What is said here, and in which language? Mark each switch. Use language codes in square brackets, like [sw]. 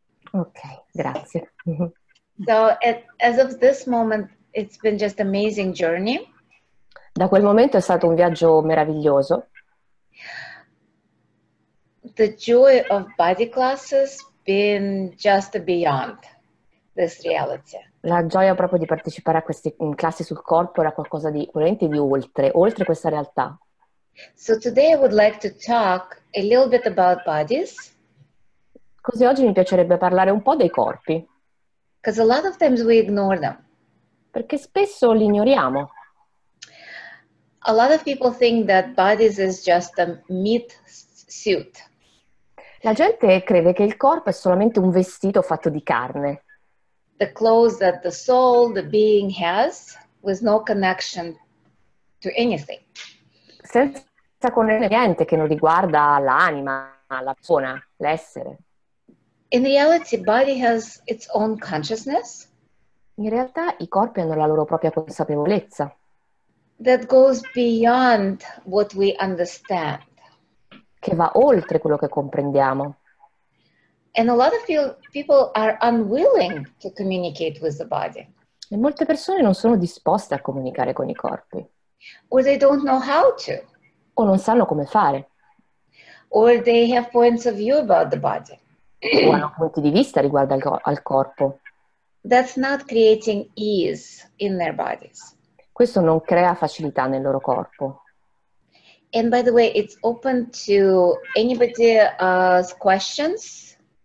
[it] Ok, grazie. [en] So as of this moment, it's been just amazing journey. [it] Da quel momento è stato un viaggio meraviglioso. [en] The joy of body classes been just beyond this reality. [it] La gioia proprio di partecipare a queste classi sul corpo era qualcosa di veramente di oltre questa realtà. [en] So today I would like to talk a little bit about bodies, [it] Così oggi mi piacerebbe parlare un po' dei corpi, [en] because a lot of times we ignore them. [it] perché spesso li ignoriamo. [en] A lot of people think that bodies is just a meat suit. [it] La gente crede che il corpo è solamente un vestito fatto di carne, [en] The clothes that the soul, the being has, with no connection to anything. [it] senza conoscere niente che non riguarda l'anima, la persona, l'essere. [en] In reality, body has its own consciousness [it] In realtà i corpi hanno la loro propria consapevolezza, [en] that goes beyond what we understand. [it] che va oltre quello che comprendiamo. [en] And a lot of people are unwilling to communicate with the body, [it] E molte persone non sono disposte a comunicare con i corpi, [en] or they don't know how to, [it] o non sanno come fare, [en] or they have points of view about the body. [it] o hanno punti di vista riguardo al corpo. [en] That's not creating ease in their bodies. [it] Questo non crea facilità nel loro corpo. [en] And by the way, it's open to anybody's questions.